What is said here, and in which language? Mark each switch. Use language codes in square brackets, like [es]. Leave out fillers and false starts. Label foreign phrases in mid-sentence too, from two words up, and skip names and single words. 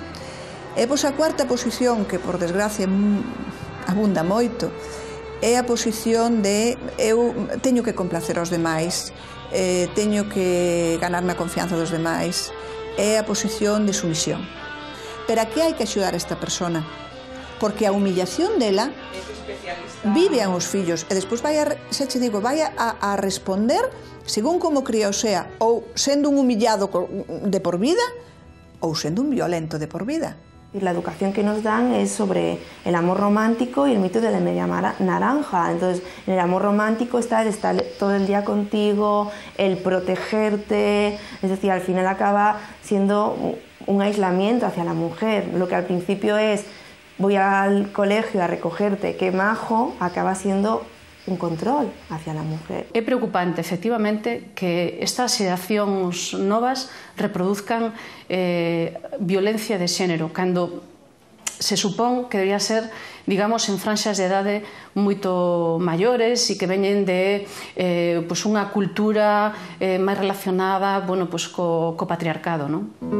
[gl] E pois a cuarta posición, que por desgracia abunda moito, é a posición de eu teño que complacer aos demais, teño que ganarme a confianza dos demais, é a posición de sumisión. Pero aquí hai que axudar a esta persona, porque a humillación dela viven os fillos e despois vai a responder según como cría [es] o sea, [gl] ou sendo un humillado de por vida ou sendo un violento de por vida. [es] La educación que nos dan es sobre el amor romántico y el mito de la media naranja. Entonces, en el amor romántico está el estar todo el día contigo, el protegerte, es decir, al final acaba siendo un aislamiento hacia la mujer. Lo que al principio es voy al colegio a recogerte, qué majo, acaba siendo un control hacia la mujer. [gl] É preocupante, efectivamente, que estas xeracións novas reproduzcan violencia de xénero, cando se supón que debería ser, digamos, en franxas de idade moito maiores e que veñen de unha cultura máis relacionada co patriarcado, non?